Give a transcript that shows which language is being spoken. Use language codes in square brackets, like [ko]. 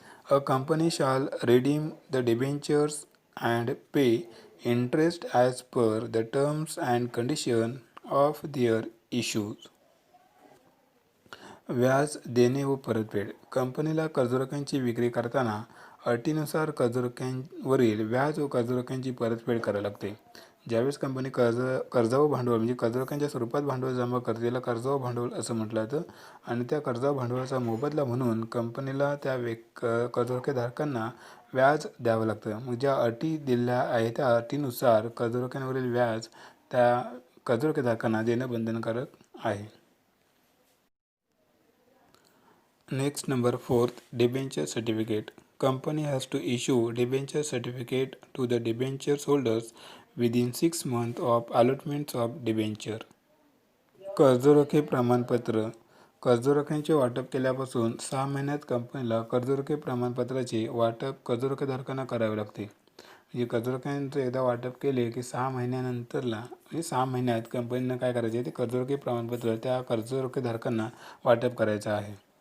[en] A company shall redeem the debentures and pay interest as per the terms and condition of their issues. [mr] व्याज देणे व परतफेड. कंपनीला कर्जरोख्यांची विक्री करताना अटीनुसार कर्जरोख्यांवरील व्याज व कर्जरोख्यांची परतफेड करावी लागते. ज्यावेळेस कंपनी कर्ज व भांडवल म्हणजे कर्जरोख्यांच्या स्वरूपात भांडवल जमा करते, त्याला कर्ज व भांडवल असं म्हटलं जातं. आणि त्या कर्ज व भांडवलाचा मोबदला म्हणून कंपनीला त्या कर्जरोखेधारकांना व्याज द्यावं लागतं. मग ज्या अटी दिल्या आहेत त्या अटीनुसार कर्जरोख्यांवरील व्याज त्या कर्जरोखेधारकांना देणं बंधनकारक आहे. [en] Next number fourth, debenture certificate. Company has to issue debenture certificate to the debenture holders within 6 months of allotments of debenture. [mr] कर्जरोखे प्रमाणपत्र. कर्जरोख्यांचे वाटप केल्यापासून 6 महिन्यात कंपनीला कर्जरोखे प्रमाणपत्राचे वाटप कर्जरोखेधारकांना करावे लागते. म्हणजे कर्जरोख्यांचं एकदा वाटप केले की 6 महिन्यानंतरला म्हणजे 6 महिन्यात कंपनीनं काय करायचे, ते कर्जरोखे प्रमाणपत्र त्या कर्जरोखेधारकांना वाटप करायचं आहे.